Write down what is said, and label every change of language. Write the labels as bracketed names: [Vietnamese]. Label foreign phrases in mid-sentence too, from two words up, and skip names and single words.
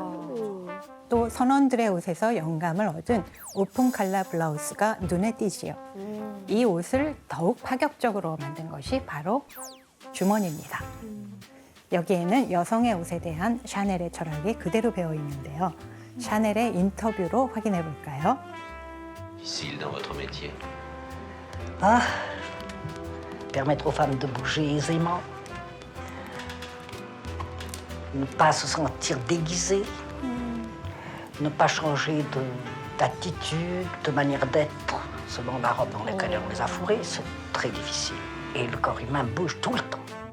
[Korean] 또 선원들의 옷에서 영감을 얻은 오픈 칼라 블라우스가 눈에 띄지요. 이 옷을 더욱 파격적으로 만든 것이 바로 주머니입니다. 여기에는 여성의 옷에 대한 샤넬의 철학이 그대로 배어 있는데요. 샤넬의 인터뷰로 확인해 볼까요? [French] Difficile dans votre métier. Ah, permettre aux femmes de bouger aisément, ne pas se sentir déguisées, ne pas changer d'attitude, de manière d'être selon la robe dans laquelle on les a fourrées, c'est très difficile. Et le corps humain bouge tout le temps.